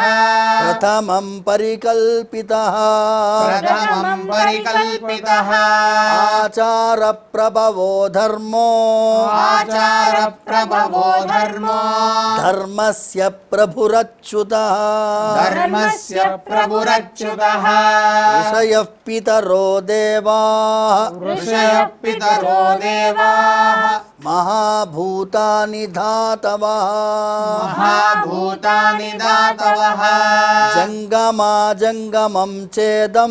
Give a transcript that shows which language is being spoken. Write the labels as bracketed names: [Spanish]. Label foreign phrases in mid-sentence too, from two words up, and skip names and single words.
[Sanskrit] ప్రథమం పరికల్పితః ప్రథమం పరికల్పితః ఆచార ప్రభవో ధర్మో ఆచార ప్రభవో ధర్మో ధర్మస్య ప్రభురచ్యుతః ధర్మస్య ప్రభురచ్యుతః अच्युतः ऋषयः पितरो देवाः ऋषयः पितरो देवाः महाभूतानि धातवः महाभूतानि दातवः जङ्गमाजङ्गमं चेदं